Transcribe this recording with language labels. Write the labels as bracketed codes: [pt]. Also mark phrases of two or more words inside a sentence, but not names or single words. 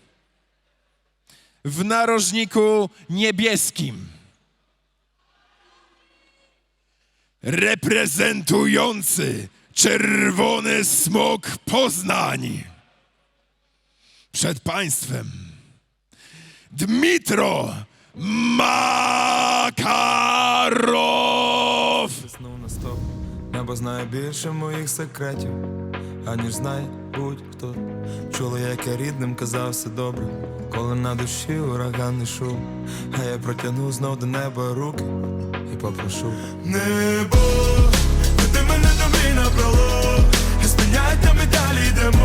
[pl] W narożniku niebieskim, reprezentujący Czerwony Smok Poznań, przed państwem Dmitro Makarow. [uk] Небо знає більше моїх секретів, аніж знає будь-хто. Чуло, як я рідним казав все добре, коли на душі ураганний шум. А я протягну знов до неба руки і попрошу. Небо, веди мене до мрій напролом, і спиняйте ми далі йдемо.